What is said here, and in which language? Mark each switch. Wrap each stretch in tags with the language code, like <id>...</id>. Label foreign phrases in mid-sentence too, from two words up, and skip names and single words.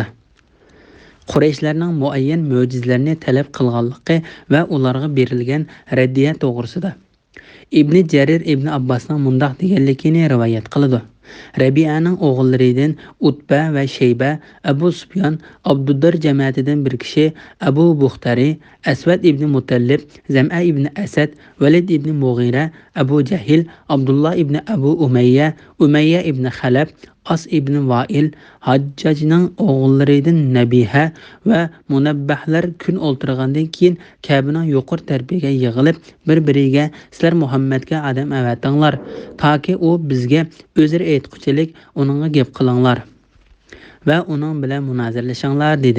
<uz>Qurayshlarning muayyan mo'jizalarni talab qilganligi va ularga berilgan raddiya to'g'risida. Ibn Jarir Ibn Abbosning mundaq deganligini rivoyat qiladi. Rabi'aning o'g'illaridan Utba va Shayba, Abu Sufyan, Abdudar jamoatidan bir kishi, Abu Buxtari, Aswad ibn Mutallib, Zam'a ibn Asad, Valid ibn Mughira, Abu Jahil, Abdullah ibn Abu Umayya, Umayya ibn Khalab, As ibn Vail, Hajjajning o'g'illaridan Nabiha va Munabbahlar kun o'ltirgandan keyin Ka'baning yuqori tarafiga yig'ilib, bir-biriga sizlar Muhammadga odam avatinglar, toki u bizga o'zir aytquchilik uningga gap qilinglar va uning bilan munozirlashinglar dedi.</uz>